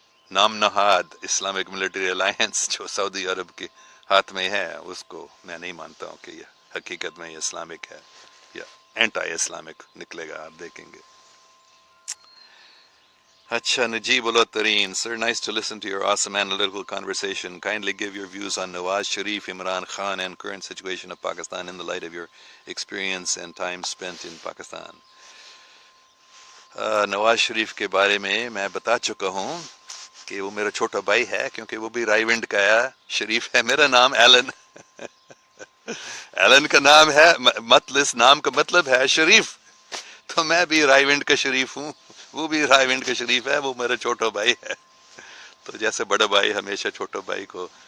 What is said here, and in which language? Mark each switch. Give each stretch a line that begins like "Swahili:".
Urdu: نام نہاد Islamic military alliance جو سعودی عرب کے ہاتھ میں ہے، اس کو میں نہیں مانتا ہوں کہ یہ حقیقت میں یہ اسلامک ہے یا اینٹائی اسلامک نکلے گا، آپ دیکھیں گے۔ اچھا، نجیب الترین،
English: sir, nice to listen to your awesome analytical conversation. Kindly give your views on Nawaz Sharif, Imran Khan and current situation of Pakistan in the light of your experience and time spent in Pakistan.
Urdu: Nawaz Sharif کے بارے میں بتا چکا ہوں کہ وہ میرا چھوٹا بھائی ہے، کیونکہ وہ بھی رائے ونڈ کا ہے، شریف ہے میرا نام ایلن۔ ایلن کا نام ہے، مطلس نام کا مطلب ہے شریف، تو میں بھی رائے ونڈ کا شریف ہوں، وہ بھی رائے ونڈ کا شریف ہے، وہ میرا چھوٹا بھائی ہے۔ تو جیسے بڑا بھائی ہمیشہ چھوٹا بھائی کو